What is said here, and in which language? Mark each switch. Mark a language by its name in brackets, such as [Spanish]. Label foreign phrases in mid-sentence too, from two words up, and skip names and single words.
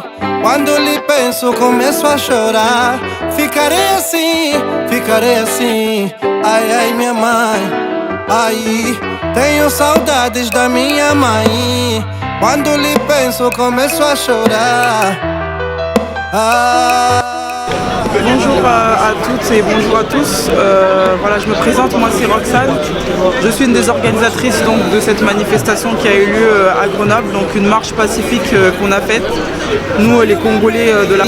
[Portuguese] Quando lhe penso começo a chorar. Ficarei assim, ai, ai, minha mãe. Ai, tenho saudades da minha mãe. Quando lhe penso começo a chorar. [French] Bonjour à toutes et bonjour à tous. Voilà, je me présente, moi c'est Roxane. Je suis une des organisatrices donc, de cette manifestation qui a eu lieu à Grenoble, donc une marche pacifique qu'on a faite, nous les Congolais de la...